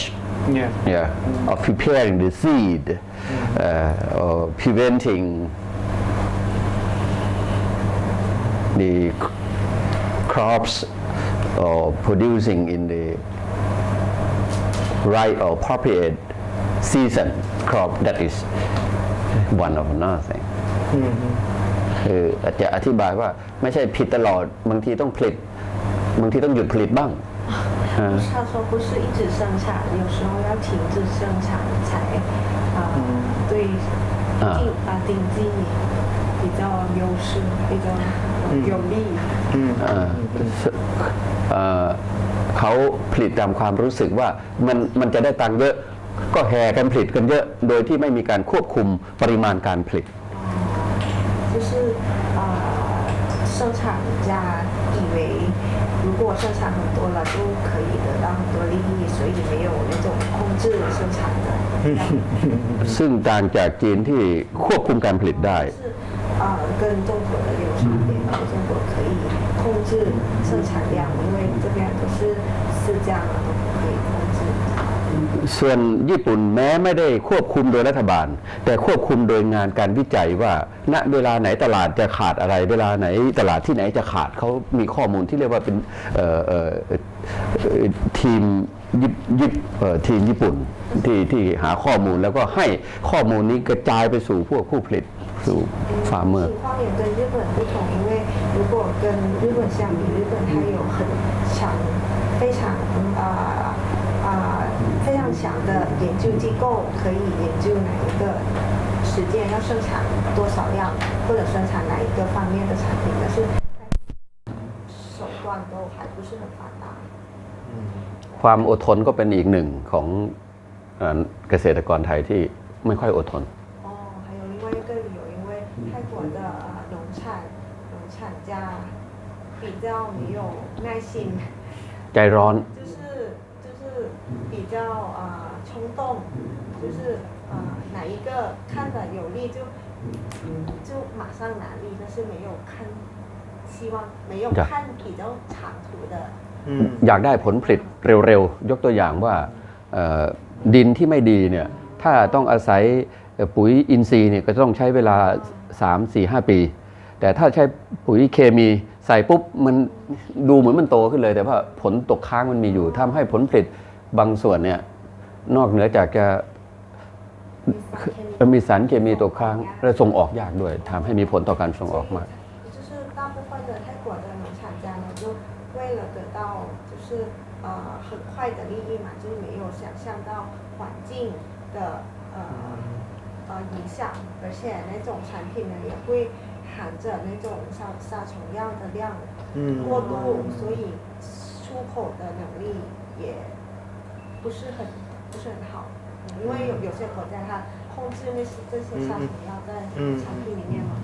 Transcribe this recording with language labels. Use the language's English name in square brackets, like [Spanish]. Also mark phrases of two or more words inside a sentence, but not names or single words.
[English] Of preparing the seed, or preventing the crops or producing in the right or appropriate season crop, that is one of another thing. [Thai] คืออาจจะอธิบายว่าไม่ใช่ผิดตลอดบางทีต้องผลิตบางทีต้องหยุดผลิตบ้าง [Chinese] 他说不是一直生产，有时候要停止生产才对经济比较优势，比较有利。 [Thai] เขาผลิตตามความรู้สึกว่ามันจะได้ตังค์เยอะก็แห่กันผลิตกันเยอะโดยที่ไม่มีการควบคุมปริมาณการผลิต [Chinese] 就是生产家以为如果生产很多了就可以得到很多利益，所以没有那种控制生产的。 [Thai] ซึ่งต่างจากจีนที่ควบคุมการผลิตได้ [Chinese] 跟中国的有差别，中国可以控制生产量，因为这边都是私家嘛，都不可以控制。 [Thai] ส่วนญี่ปุ่นแม้ไม่ได้ควบคุมโดยรัฐบาลแต่ควบคุมโดยงานการวิจัยว่าณเวลาไหนตลาดจะขาดอะไรเวลาไหนตลาดที่ไหนจะขาดเขามีข้อมูลที่เรียกว่าเป็นทีมญี่ปุ่นที่หาข้อมูลแล้วก็ให้ข้อมูลนี้กระจายไปสู่พวกผู้ผลิตสู่ฟาร์มเมอร์ [Chinese] 情况也跟日本不同，因为有如果跟日本相比，日本它有很强、非常非常强的研究机构，可以研究哪一个时间要生产多少样，或者生产哪一个方面的产品，但是手段都还不是很发达。 [Thai] ความอดทนก็เป็นอีกหนึ่งของเกษตรกรไทยที่ไม่ค่อยอดทน [Chinese] 哦，还有另外一个理由，因为泰国的农产家比较没有耐心， [Thai] ใจร้อน [Chinese] 就是比较冲动，就是哪一个看着有利就马上拿利，但是没有看希望，没有看比较长途的。 [Thai] อยากได้ผลผลิตเร็วๆยกตัวอย่างว่าดินที่ไม่ดีเนี่ยถ้าต้องอาศัยปุ๋ยอินทรีย์เนี่ยก็ต้องใช้เวลา 3-4-5 ปี แต่ถ้าใช้ปุ๋ยเคมีใส่ปุ๊บมันดูเหมือนมันโตขึ้นเลยแต่ว่าผลตกค้างมันมีอยู่ทำให้ผลผลิตบางส่วนเนี่ยนอกเหนือจากจะมีสารเคมีตกค้างและส่งออกยากด้วยทำให้มีผลต่อการส่งออกมาก [Chinese] 为了得到就是很快的利益嘛，就是没有想象到环境的影响，而且那种产品呢也会含着那种杀虫药的量过度，所以出口的能力也不是很好，因为有些国家它控制这些杀虫药在产品里面嘛。